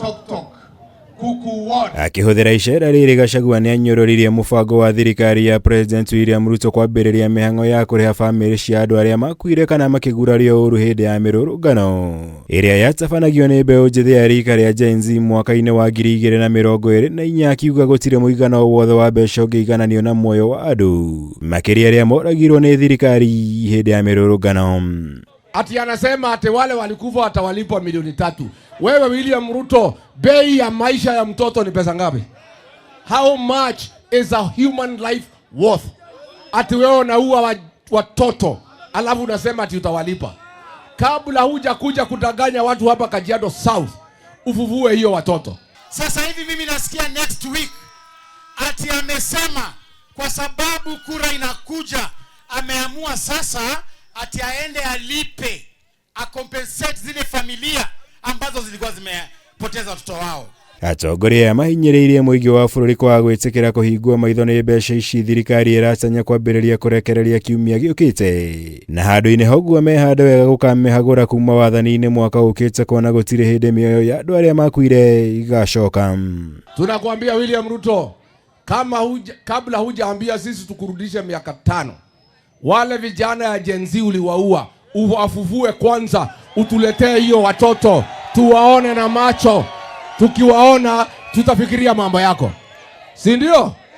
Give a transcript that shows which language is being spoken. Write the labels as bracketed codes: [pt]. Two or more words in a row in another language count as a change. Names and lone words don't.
[ki] Akĩhũthĩra icera rĩrĩ, Gachagua nĩanyũrũririe mũbango wa thirikari ya President William Ruto kwambĩrĩria mĩhang'o ya kũrĩha bamĩrĩ cia andũ arĩa makuire kana makĩgurario ũru hĩndĩ ya mĩrũrũngano ĩrĩa yatabanagio nĩ mbeũ njĩthĩ ya rika rĩa Gen Z mwaka-inĩ wa 2024, akiuga gũtirĩ mũigana o wothe wa mbeca ũngĩigananio na muoyo wa andũ makĩria arĩa moragirwo nĩ thirikari hĩndĩ ya mĩrũrũngano. [sw] Ati anasema ati wale walikufa watawalipwa milioni 3. Wewe William Ruto, bei ya maisha ya mtoto ni pesa ngapi? [en] How much is a human life worth? [sw] Ati wewe unaua watoto alafu unasema ati utawalipa. Kabla huja kuja kudanganya watu hapa Kajiado South, ufuvue hiyo watoto. Sasa hivi mimi nasikia [en] next week [sw] ati amesema kwa sababu kura inakuja, ameamua sasa ati aende alipe, compensate zile familia ambazo zilikuwa zimepoteza watoto wao. [ki] Atongoria mahinyĩrĩirie mũingĩ wa bũrũri kwa gwĩtĩkĩra kũhingwo maitho nĩ mbeca ici thirikari ĩratanya kwambĩrĩria kũrekereria kiumia gĩũkĩte, na handũ-inĩ hauguo mehande wega gũkamĩhagũra kuma wathani-inĩ mwaka ũkĩte kuona gũtirĩ hĩndĩ mĩoyo ya andũ arĩa makuire igacoka. [sw] Tunakuambia William Ruto, kabla hujaambia sisi tukurudishe miaka 5, wale vijana ya Gen Z uliwaua, uwafufue kwanza, utuletee hiyo watoto tuwaone na macho. Tukiwaona tutafikiria mambo yako, si ndio?